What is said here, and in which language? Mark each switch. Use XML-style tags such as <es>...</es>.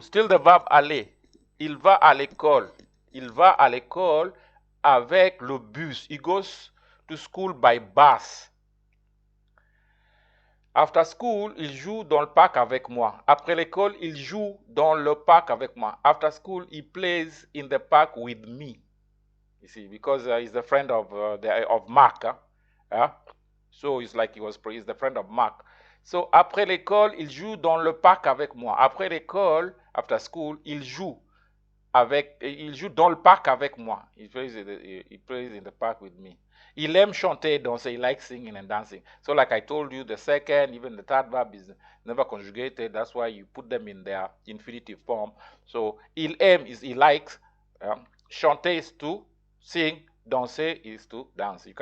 <fr>Still the verb aller. Il va à l'école. Il va à l'école avec le bus.</fr> <en>He goes to school by bus. After school,</en> <fr>il joue dans le parc avec moi. Après l'école, il joue dans le parc avec moi.</fr> <en>After school, he plays in the park with me. You see, because he's the friend of Mark. So it's like he's the friend of Mark.</en> <fr>So après l'école, il joue dans le parc avec moi. Après l'école,</fr> <en>after school,</en> <fr>il joue dans le parc avec moi.</fr> <en>He plays in the park with me.</en> <fr>Il aime chanter, danser.</fr> <en>He likes singing and dancing. So like I told you, the second, even the third verb is never conjugated. That's why you put them in their infinitive form. So il aime is he likes. Chanter is to sing. Danser is to dance.</en>